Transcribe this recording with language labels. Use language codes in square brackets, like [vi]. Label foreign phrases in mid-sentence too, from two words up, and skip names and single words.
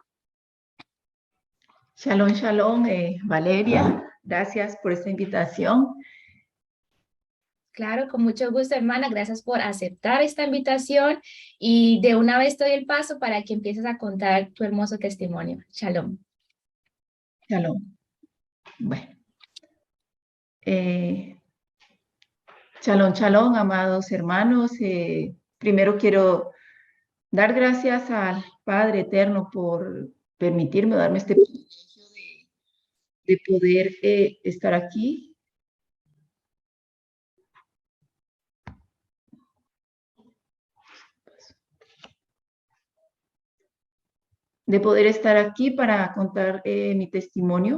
[he] שלום, שלום, [es] Valeria, gracias por esta invitación. Claro, con mucho gusto, hermana. Gracias por aceptar esta invitación y de una vez doy el paso para que empieces a contar tu hermoso testimonio. Shalom. [he] שלום. Bueno, שלום, שלום, [es] amados hermanos. Primero quiero dar gracias al Padre Eterno por permitirme darme este privilegio de poder estar aquí. De poder estar aquí para contar mi testimonio.